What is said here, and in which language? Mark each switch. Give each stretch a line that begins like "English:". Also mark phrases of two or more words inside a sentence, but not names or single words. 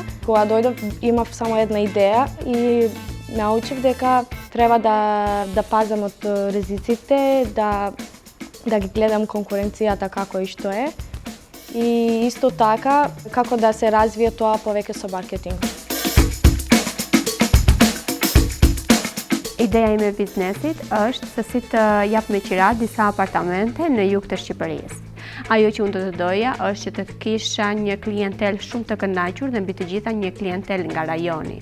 Macedonian: Кога дојдов имав само една идеја и научив дека треба да пазам од ризиците, да ги гледам конкуренцијата како и што е. И исто така како да се развие тоа повеќе со маркетинг.
Albanian: Ideja ime e biznesit është se si të jap me qira disa apartamente në jug të Shqipërisë. Ajo që unë do të doja është që të kisha një klientel shumë të kënaqur dhe mbi të gjitha një klientel nga rajoni.